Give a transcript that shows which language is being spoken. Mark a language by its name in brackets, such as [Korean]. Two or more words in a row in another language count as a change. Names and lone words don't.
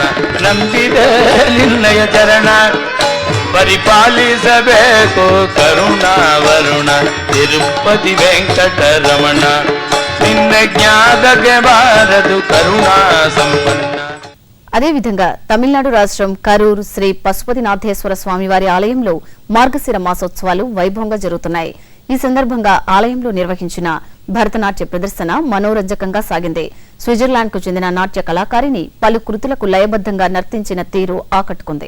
[Kannada] ನಂಬಿದೆ ನಿನ್ನಯ ಚರಣ ಪರಿಪಾಲಿಸಬೇಕು ಕರುಣಾವರುಣ. ತಿರುಪತಿ ವೆಂಕಟರಮಣ ನಿನ್ನ ಜ್ಞಾದಗೆ ಬಾರದು ಕರುಣಾ ಸಂಪನ್ನ. [Telugu] అదేవిధంగా తమిళనాడు రాష్ట్రం కరూర్ శ్రీ పశుపతినాథేశ్వర స్వామివారి ఆలయంలో మార్గశిర మాసోత్సవాలు వైభవంగా జరుగుతున్నాయి. ఈ సందర్భంగా ఆలయంలో నిర్వహించిన భరతనాట్య ప్రదర్శన మనోరంజకంగా సాగింది. స్విట్జర్లాండ్ కు చెందిన నాట్య కళాకారిణి పలు కృతులకు లయబద్దంగా నర్తించిన తీరు ఆకట్టుకుంది.